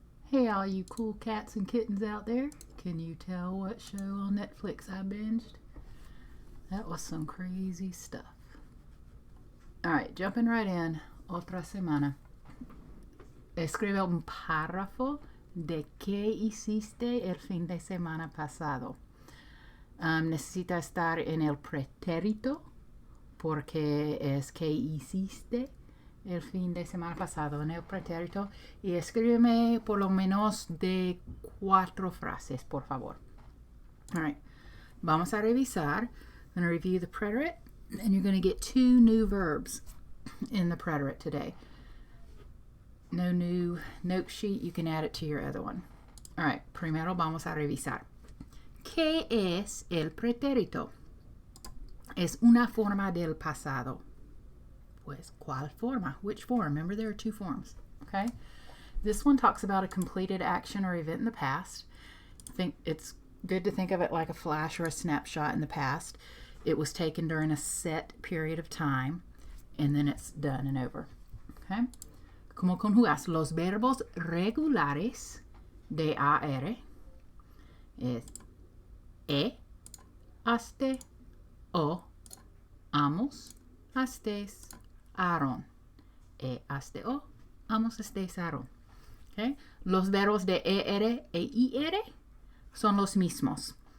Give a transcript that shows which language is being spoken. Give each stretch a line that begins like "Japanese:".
English: Hey, all you cool cats and kittens out there. Can you tell what show on Netflix I binged? That was some crazy stuff. Alright, jumping right in.
Spanish: Otra semana. Escribe un párrafo de qué hiciste el fin de semana pasado. Necesita estar en el pretérito porque es que hiciste el fin de semana pasado en el pretérito, y escríbeme por lo menos de 4 frases, por favor. All right, vamos a revisar.
English: I'm going to review the preterite, and you're going to get 2 new verbs in the preterite today. No new note sheet, you can add it to your other one.
Spanish: All right, primero vamos a revisar. ¿Qué es el pretérito? Es una forma del pasado. Pues, ¿cuál forma?
English: Which form? Remember, there are 2 forms. Okay? This one talks about a completed action or event in the past. I think it's good to think of it like a flash or a snapshot in the past. It was taken during a set period of time, and then it's done and over. Okay?
Spanish: ¿Cómo conjugas los verbos regulares de AR? Es haste, o, amos, hastes, aron. Haste, o, amos, hastes, aron. Okay? Los verbos de ER e IR son los mismos.